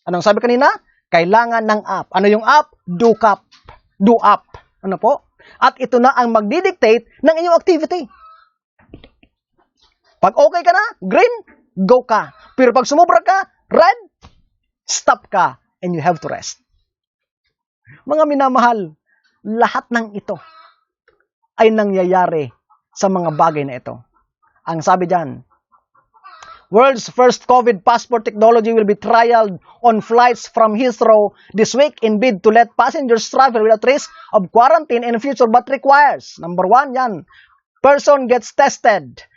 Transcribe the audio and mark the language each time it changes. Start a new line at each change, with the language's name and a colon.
Filipino: Anong sabi kanina? Kailangan ng app. Ano yung app? Do app. Ano po? At ito na ang magdidictate ng inyong activity. Pag okay ka na, green, go ka. Pero pag sumubra ka, red, stop ka
English: and you have to rest.
Filipino: Mga minamahal, lahat ng ito ay nangyayari sa mga bagay na ito. Ang sabi dyan,
English: world's first COVID passport technology will be trialed on flights from Heathrow this week in bid to let passengers travel without risk of quarantine in future but requires,
Filipino: number 1 yan,
English: person gets tested.